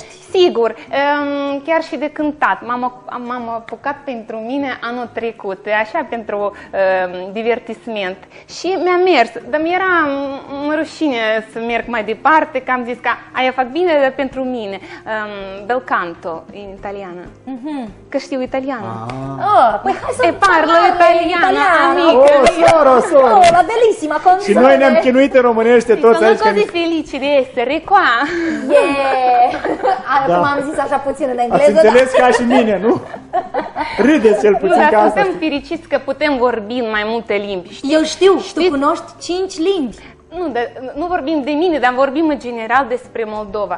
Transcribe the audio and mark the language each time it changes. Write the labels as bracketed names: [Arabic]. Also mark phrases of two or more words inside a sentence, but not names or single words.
[Romanian] Sigur, chiar și de cântat. M-am apucat pentru mine anul trecut, așa pentru divertisment. Și mi-a mers, dar mi-era rușine să merg mai departe, că am zis că aia fac bine, dar pentru mine. [Italian] Bel canto, [Romanian] în italiană. Că știu italiană. Păi hai să [Italian] parlo italiano, amica. Soro. La bellissima canzone. [Romanian] Și noi ne-am chinuit în românește toți aici. [Italian] Sono così felice di essere qua. [Romanian] Acum am zis așa puțin în engleză. Ați înțeles ca și mine, nu? Râdeți cel puțin ca asta. Suntem fericiți că putem vorbi în mai multe limbi. Eu știu, tu cunoști 5 limbi. Nu vorbim de mine, dar vorbim în general despre Moldova.